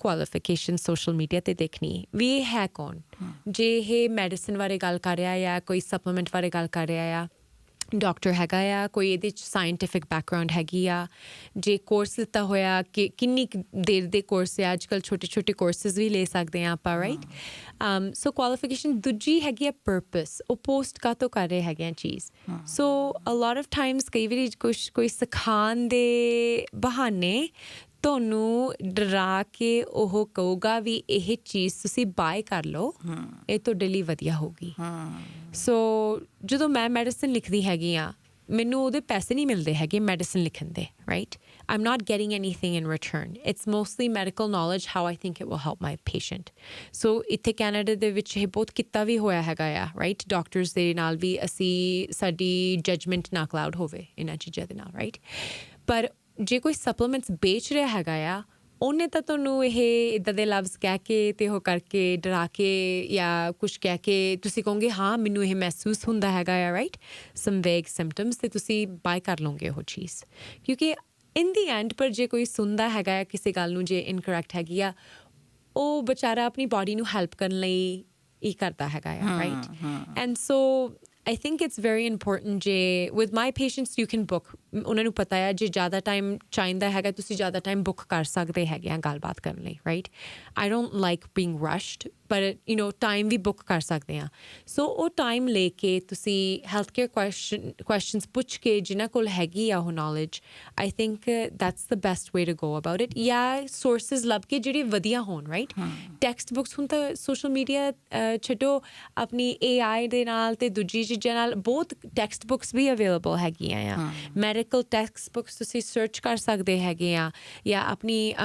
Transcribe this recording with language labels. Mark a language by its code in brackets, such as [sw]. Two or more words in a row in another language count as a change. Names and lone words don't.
[pa] ਕੁਆਲੀਫਿਕੇਸ਼ਨ [en] social media [pa] ਤੇ ਦੇਖਣੀ ਵੀ ਇਹ ਹੈ ਕੌਣ ਜੇ ਇਹ ਮੈਡੀਸਨ ਬਾਰੇ ਗੱਲ ਕਰ ਰਿਹਾ ਜਾਂ ਕੋਈ ਸਪਲੀਮੈਂਟ ਬਾਰੇ ਗੱਲ ਕਰ ਰਿਹਾ ਆ ਡਾਕਟਰ ਹੈਗਾ ਆ ਕੋਈ ਇਹਦੇ 'ਚ [en] scientific background [pa] ਹੈਗੀ ਆ ਜੇ ਕੋਰਸ ਲਿੱਤਾ ਹੋਇਆ ਕਿ ਕਿੰਨੀ ਦੇਰ ਦੇ ਕੋਰਸ ਆ ਅੱਜ ਕੱਲ੍ਹ ਛੋਟੇ ਕੋਰਸਿਸ ਵੀ ਲੈ ਸਕਦੇ ਹਾਂ ਆਪਾਂ [en] right so qualification [pa] ਦੂਜੀ ਹੈਗੀ ਆ ਪਰਪਸ ਉਹ ਪੋਸਟ ਕਾਹਤੋਂ ਕਰ ਰਹੇ ਹੈਗੇ ਆ ਚੀਜ਼ [en] so a lot of times [pa] ਕਈ ਵਾਰੀ ਕੋਈ ਸਿਖਾਉਣ ਦੇ ਬਹਾਨੇ ਤੁਹਾਨੂੰ ਡਰਾ ਕੇ ਉਹ ਕਹੂਗਾ ਵੀ ਇਹ ਚੀਜ਼ ਤੁਸੀਂ ਬਾਏ ਕਰ ਲਓ ਇਹ ਤੁਹਾਡੇ ਲਈ ਵਧੀਆ ਹੋਊਗੀ ਸੋ ਜਦੋਂ ਮੈਂ ਮੈਡੀਸਨ ਲਿਖਦੀ ਹੈਗੀ ਆ ਮੈਨੂੰ ਉਹਦੇ ਪੈਸੇ ਨਹੀਂ ਮਿਲਦੇ ਹੈਗੇ ਮੈਡੀਸਨ ਲਿਖਣ ਦੇ ਰਾਈਟ [en] I'm not getting anything in return. It's mostly medical knowledge, how I think it will help my patient. [pa] So ਇੱਥੇ ਕੈਨੇਡਾ ਦੇ ਵਿੱਚ ਇਹ ਬਹੁਤ ਕੀਤਾ ਵੀ ਹੋਇਆ ਹੈਗਾ ਆ [en] right doctors [pa] ਦੇ ਨਾਲ ਵੀ ਅਸੀਂ ਸਾਡੀ ਜਜਮੈਂਟ ਨਾ ਕਲਾਉਡ ਹੋਵੇ ਇਹਨਾਂ ਚੀਜ਼ਾਂ ਦੇ ਨਾਲ ਰਾਈਟ ਪਰ ਜੇ ਕੋਈ ਸਪਲੀਮੈਂਟਸ ਵੇਚ ਰਿਹਾ ਹੈਗਾ ਆ ਉਹਨੇ ਤਾਂ ਤੁਹਾਨੂੰ ਇਹ ਇੱਦਾਂ ਦੇ ਲਫ਼ਜ਼ ਕਹਿ ਕੇ ਅਤੇ ਉਹ ਕਰਕੇ ਡਰਾ ਕੇ ਜਾਂ ਕੁਛ ਕਹਿ ਕੇ ਤੁਸੀਂ ਕਹੋਗੇ ਹਾਂ ਮੈਨੂੰ ਇਹ ਮਹਿਸੂਸ ਹੁੰਦਾ ਹੈਗਾ ਆ [en] right some vague symptoms [pa] ਅਤੇ ਤੁਸੀਂ ਬਾਏ ਕਰ ਲਓਗੇ ਉਹ ਚੀਜ਼ ਕਿਉਂਕਿ [en] in the end [pa] ਪਰ ਜੇ ਕੋਈ ਸੁਣਦਾ ਹੈਗਾ ਆ ਕਿਸੇ ਗੱਲ ਨੂੰ ਜੇ ਇਨਕਰੈਕਟ ਹੈਗੀ ਆ ਉਹ ਵਿਚਾਰਾ ਆਪਣੀ ਬਾਡੀ ਨੂੰ ਹੈਲਪ ਕਰਨ ਲਈ ਇਹ ਕਰਦਾ ਹੈਗਾ ਆ [en] right and so I think it's very important [pa] ਜੇ [en] with my patients you can book [pa] ਉਹਨਾਂ ਨੂੰ ਪਤਾ ਹੈ ਜੇ ਜ਼ਿਆਦਾ ਟਾਈਮ ਚਾਹੀਦਾ ਹੈਗਾ ਤੁਸੀਂ ਜ਼ਿਆਦਾ ਟਾਈਮ ਬੁੱਕ ਕਰ ਸਕਦੇ ਹੈਗੇ ਆ ਗੱਲਬਾਤ ਕਰਨ ਲਈ [en] right I don't like being rushed [pa] ਪਰ [en] you know time [pa] ਵੀ ਬੁੱਕ ਕਰ ਸਕਦੇ ਹਾਂ ਸੋ ਉਹ ਟਾਈਮ ਲੈ ਕੇ ਤੁਸੀਂ [en] health care questions [pa] ਪੁੱਛ ਕੇ ਜਿਨ੍ਹਾਂ ਕੋਲ ਹੈਗੀ ਆ ਉਹ ਨੌਲੇਜ [en] I think that's the best way to go about it [pa] ਜਾਂ ਸੋਰਸਿਸ ਲੱਭ ਕੇ ਜਿਹੜੇ ਵਧੀਆ ਹੋਣ [en] right text books [pa] ਹੁਣ ਤਾਂ [en] social media [pa] ਛੱਡੋ ਆਪਣੀ AI ਦੇ ਨਾਲ ਅਤੇ ਦੂਜੀ ਚੀਜ਼ਾਂ ਨਾਲ ਬਹੁਤ [en] text books [pa] ਵੀ ਅਵੇਲੇਬਲ ਹੈਗੀਆਂ ਆ [en] medical text books [pa] ਤੁਸੀਂ ਸਰਚ ਕਰ ਸਕਦੇ ਹੈਗੇ ਆ ਜਾਂ ਆਪਣੀ